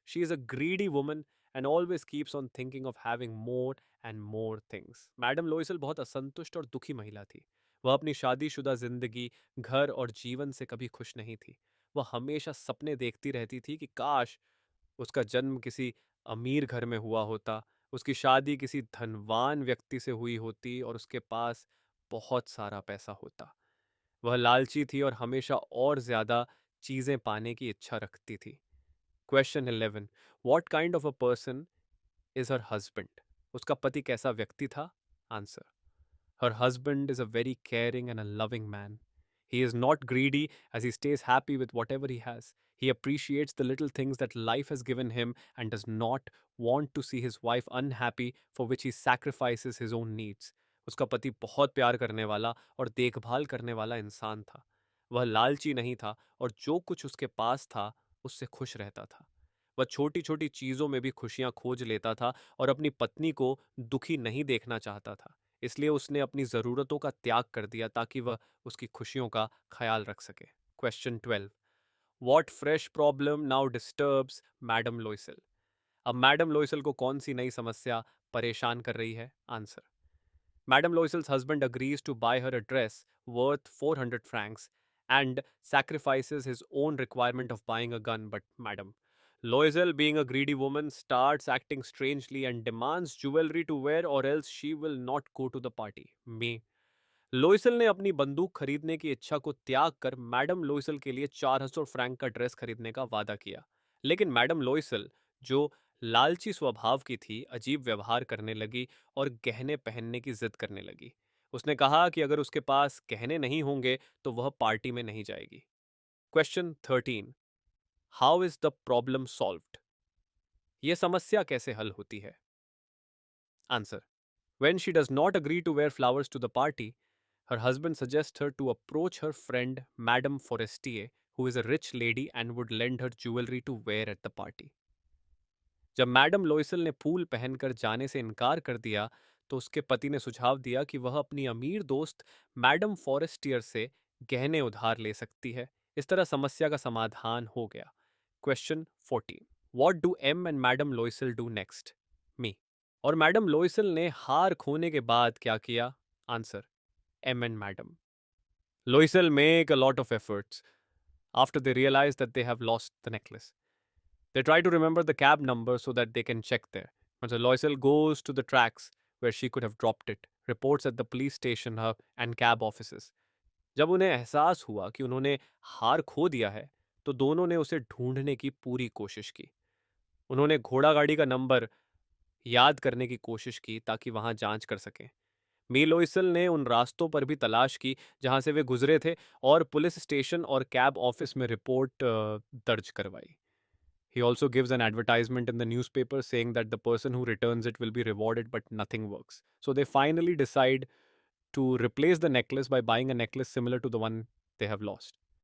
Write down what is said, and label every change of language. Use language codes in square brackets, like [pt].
[en] She is a greedy woman and always keeps on thinking of having more and more things. [hi] Madam लोइसल बहुत असंतुष्ट और दुखी महिला थी. वह अपनी शादीशुदा जिंदगी, घर और जीवन से कभी खुश नहीं थी. वह हमेशा सपने देखती रहती थी कि काश उसका जन्म किसी अमीर घर में हुआ होता, उसकी शादी किसी धनवान व्यक्ति से हुई होती और उसके पास बहुत सारा पैसा होता. वह लालची थी और हमेशा और ज्यादा चीजें पाने की इच्छा रखती थी. [en] Question 11. What kind of a person is her husband? [hi] उसका पति कैसा व्यक्ति था? [en] Answer. Her husband is a very caring and a loving man. He is not greedy as he stays happy with whatever he has. He appreciates the little things that life has given him and does not want to see his wife unhappy, for which he sacrifices his own needs. [hi] उसका पति बहुत प्यार करने वाला और देखभाल करने वाला इंसान था. वह लालची नहीं था और जो कुछ उसके पास था उससे खुश रहता था. वह छोटी छोटी चीजों में भी खुशियां खोज लेता था और अपनी पत्नी को दुखी नहीं देखना चाहता था. इसलिए उसने अपनी ज़रूरतों का त्याग कर दिया ताकि वह उसकी खुशियों का ख्याल रख सके. [en] Question 12. What fresh problem now disturbs madame Loisel? [hi] अब मैडम लोइसल को कौन सी नई समस्या परेशान कर रही है? [en] Answer. Madame Loisel's husband agrees to buy her a dress worth 400 francs and sacrifices his own requirement of buying a gun. But Madame Loisel, being a greedy woman, starts acting strangely and demands jewelry to wear or else she will not go to the party. Me. [hi] लोइसल ने अपनी बंदूक खरीदने की इच्छा को त्याग कर madam लोइसल के लिए 400 फ्रैंक का ड्रेस खरीदने का वादा किया. लेकिन मैडम लोइसल, जो लालची स्वभाव की थी, अजीब व्यवहार करने लगी और गहने पहनने की जिद करने लगी. उसने कहा कि अगर उसके पास गहने नहीं होंगे तो वह पार्टी में नहीं जाएगी. [en] Question 13. How is the problem solved? [hi] ये समस्या कैसे हल होती है? [en] Answer: When she does not agree to wear flowers to the party, her husband suggests her to approach her friend Madame Forestier, who is a rich lady and would lend her jewelry to wear at the party. [hi] जब madam लोइसल ने फूल पहनकर जाने से इनकार कर दिया, तो उसके पति ने सुझाव दिया कि वह अपनी अमीर दोस्त मैडम फॉरेस्टियर से गहने उधार ले सकती है। इस तरह समस्या का समाधान हो गया। [en] Question 14: what do M and madame Loisel do next? [hi] मी: और मैडम लोइसल ने हार खोने के बाद क्या किया? [en] Answer: M and madame Loisel make a lot of efforts after they realize that they have lost the necklace. They try to remember the cab number so that they can check there. And so Loisel goes to the tracks where she could have dropped it, reports at the police station and cab offices. [hi] जब उन्हें एहसास हुआ कि उन्होंने हार खो दिया है, तो दोनों ने उसे ढूंढने की पूरी कोशिश की। उन्होंने घोड़ा गाड़ी का नंबर याद करने की कोशिश की ताकि वहां जांच कर सकें। मी लोइसल ने उन रास्तों पर भी तलाश की जहां से वे गुजरे थे और पुलिस स्टेशन और कैब ऑफिस में रिपोर्ट दर्ज करवाई। [en] He also gives an advertisement in the newspaper saying that the person who returns it will be rewarded, but nothing works. So they finally decide to replace the necklace by buying a necklace similar to the one they have lost.